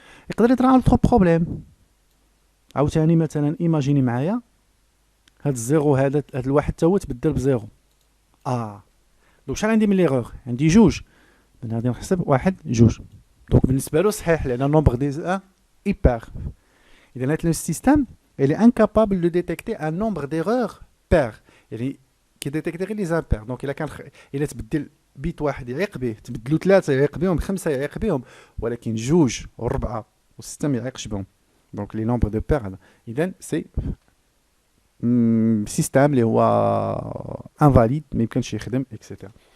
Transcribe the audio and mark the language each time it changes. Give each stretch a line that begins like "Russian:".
Arabic: يقدر يطرا على اوتر بروبليم. عاوتاني مثلا ايماجيني معايا هاد الزيرو هذا الواحد تا هو تبدل بزيرو. دونك شحال عندي من ليغور؟ عندي جوج. من غادي نحسب واحد جوج. دونك بالنسبه له صحيح لان نومبر ديزاين ايبار. اذا هاد
French: لو سيستيم il est incapable de détecter un nombre d'erreurs pair.
Arabic: يعني كيديتيكتي غير لي زامبير. دونك الا كان الا تبدل بيت واحد يعيق به، تبدلوا ثلاثه يعيق بهم، خمسه يعيق بهم، ولكن جوج وربعه وسته ما يعيقش بهم. دونك لي نومبر دو بير هذا. اذا سي سيستيم اللي هو انفاليد ما يمكنش يخدم اكسيتيرا.